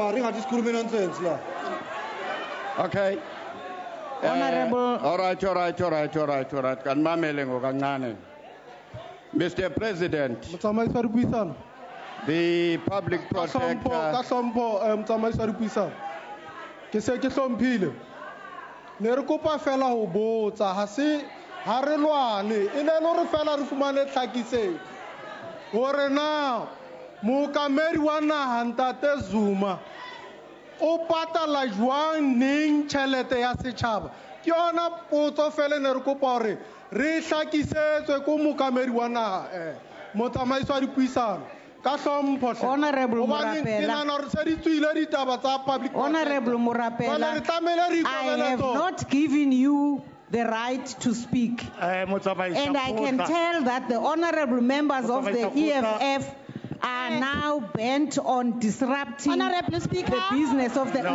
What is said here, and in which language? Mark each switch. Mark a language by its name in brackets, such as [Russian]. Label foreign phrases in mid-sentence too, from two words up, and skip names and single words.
[English] Okay. Honorable. All right. Mr. President, the public protector. [Southern Sotho] Ke se ke hlomphile ne re kopa fela ho botsa ha se ha re lwane e ne le re fela re fumane tlhakise hore na mookamedi wa naha Ntate Zuma o patala jwang neng tjhelete ya setjhaba ke yona potso fela ne re kopa hore re hlakisetswe ko mookamedi wa naha motsamaisi wa dipuisano. [English] Honorable Murapela, I have not given you the right to speak. And I can tell that the honorable members of the EFF are now bent on disrupting the business of the